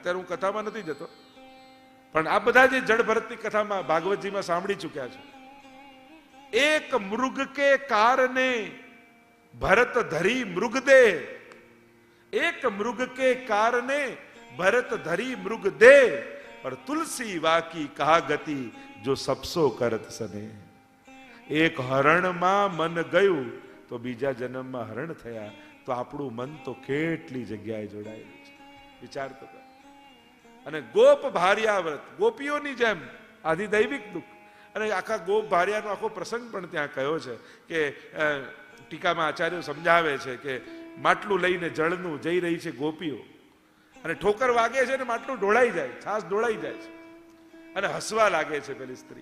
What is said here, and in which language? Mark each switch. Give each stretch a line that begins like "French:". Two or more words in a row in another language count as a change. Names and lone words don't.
Gujarati: અત્યારે હું કથામાં નથી જતો, પણ આ બધા જે જળ ભરતની કથામાં ભાગવતજીમાં સાંભળી ચુક્યા છે.
Awadhi: एक मृग के कारने भरत धरी मृगदेह, एक मृग के कारने भरत धरी मृगदेह, और तुलसी वाकी कहा गति जो सबसो करत सने.
Gujarati: એક હરણમાં મન ગયું તો બીજા જન્મમાં હરણ થયા. તો આપણું મન તો કેટલી જગ્યાએ જોડાયેલું છે, વિચાર તો કર. અને ગોપ ભાર્યાવ્રત, ગોપીઓની જેમ આધિદૈવિક દુઃખ. અને આખા ગોપ ભાર્યાનો આખો પ્રસંગ પણ ત્યાં કયો છે કે ટીકામાં આચાર્યો સમજાવે છે કે માટલું લઈને જળનું જઈ રહી છે ગોપીઓ, અને ઠોકર વાગે છે ને માટલું ઢોળાઈ જાય, છાસ ઢોળાઈ જાય છે, અને હસવા લાગે છે પેલી સ્ત્રી.